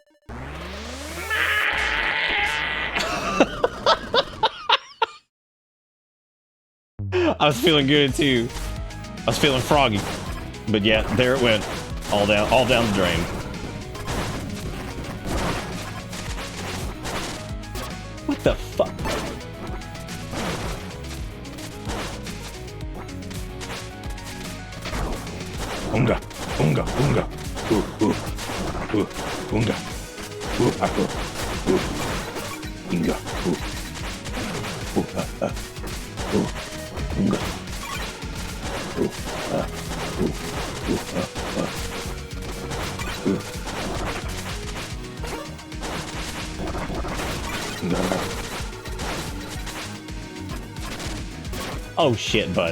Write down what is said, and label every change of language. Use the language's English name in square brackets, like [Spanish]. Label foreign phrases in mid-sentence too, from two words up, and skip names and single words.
[English] I was feeling good too. I was feeling froggy. But yeah, there it went. All down the drain. What the fuck? Unga, unga, unga. Unga. Ako. Inga. Unga. Oh shit, bud.